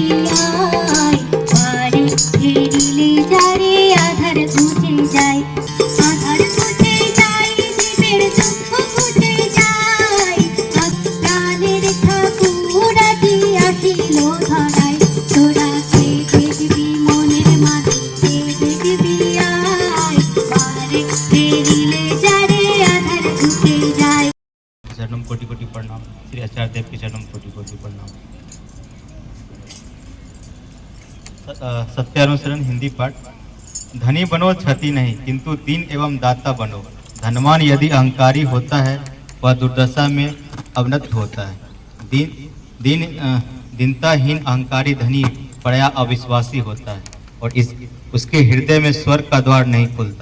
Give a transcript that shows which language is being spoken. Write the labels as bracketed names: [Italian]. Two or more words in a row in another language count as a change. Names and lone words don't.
[Bangla] আয়, বাড়ি ফেরিলে যারে আধার ঘুচে যায়, আধার ঘুচে যায় জীবের দুঃখ ঘুচে যায়, প্রাণের ঠাকুর আজি আসিল ধরায়। তোরা কে দেখবি মনের মানুষকে দেখবি আয়, বাড়ি ফেরিলে যারে আধার ঘুচে যায়। [Hindi] चरणम कोटि कोटि प्रणाम। श्री आचार्य देव के चरणम कोटि कोटि प्रणाम। सत्यानुसरण हिंदी पाठ। धनी बनो क्षति नहीं, किंतु दीन एवं दाता बनो। धनवान यदि अहंकारी होता है वह दुर्दशा में अवनत होता है। दीनताहीन अहंकारी धनी पराया अविश्वासी होता है और उसके हृदय में स्वर्ग का द्वार नहीं खुलता।